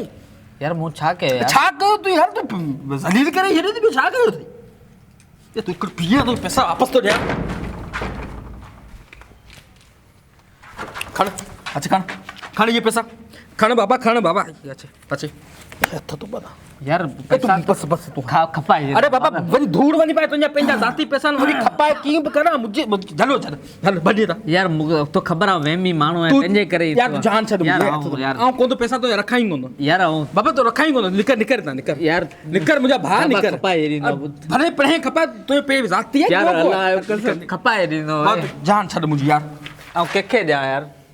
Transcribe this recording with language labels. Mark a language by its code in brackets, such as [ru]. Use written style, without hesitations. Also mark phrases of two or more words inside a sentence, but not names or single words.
[sd] यार मूं छा कयो यार छा कयो तूं यार तूं ज़लील करे हेॾे थी छा कयो अथई ये तूं हिकिड़ो पीअ तो पैसा वापसि थो ॾियां खण अच खण ये पैसा खण बाबा अचे अचे हथ तो बता यार ए तूं पैसा बस तूं खपाए अरे बाबा वरी धूड़ वञी पाए तुंहिंजा पंहिंजा ज़ाती पैसा वरी खपाए कीअं बि कर मुंहिंजे हलो छॾ हल भॼी था यार मूंखे तो ख़बर आहे वहमी माण्हू आहे पंहिंजे करे यार तूं जान छॾ यार मुंहिंजे यार ऐं कोन तो पैसा तो रखां ई कोन यार ऐं बाबा तो रखां ई कोन निकर निकर ता निकर यार निकर मुंहिंजा भाउ बाबा निकर खपाए ॾींदो। भले पढ़े खपाए तुंहिंजे पे ज़ाती आहे यार ॿियो को? अलाह खपाए ॾींदो बाबा तूं जान छॾ मुंहिंजी यार ऐं कंहिंखे ॾियां यार